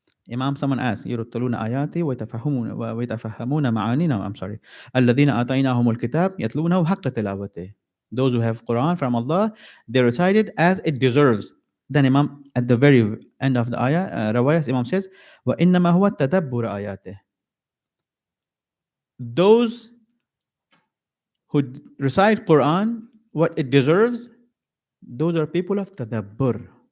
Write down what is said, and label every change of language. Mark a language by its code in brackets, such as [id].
[en] Imam, someone asked, [ar] يرتلون آياتي ويتفهمون معاني. [en] No, I'm sorry. [ar] الذين آتيناهم الكتاب يتلونه حق تلاوته. [en] Those who have Quran from Allah, they recite it as it deserves. Then Imam, at the very end of the ayah, Rawayas, Imam says, [ar] وَإِنَّمَا هُوَ تَدَبُّرَ آيَاتِهِ. [en] Those who recite Quran what it deserves, those are people of tadabbur.